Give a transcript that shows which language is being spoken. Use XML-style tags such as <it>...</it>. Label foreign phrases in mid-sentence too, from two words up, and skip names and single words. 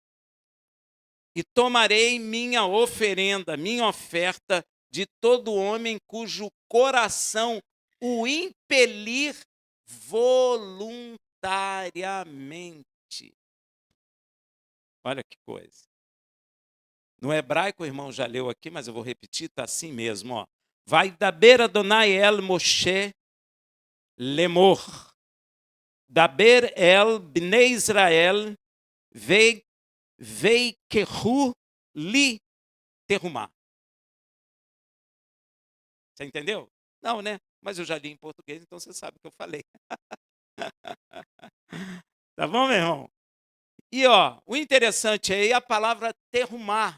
<pt>E tomarei minha oferenda, minha oferta, de todo homem cujo coração o impelir voluntariamente. Olha que coisa. No hebraico, o irmão já leu aqui, mas eu vou repetir, está assim mesmo. Ó.</pt> <he>וידבר אדני אל משה לאמר. דבר אל בני ישראל ויקחו לי תרומה.</he> <pt>Você entendeu? Não, né? Mas eu já li em português, então você sabe o que eu falei. Tá bom, meu irmão? E ó, o interessante aí é a palavra terumá.</pt>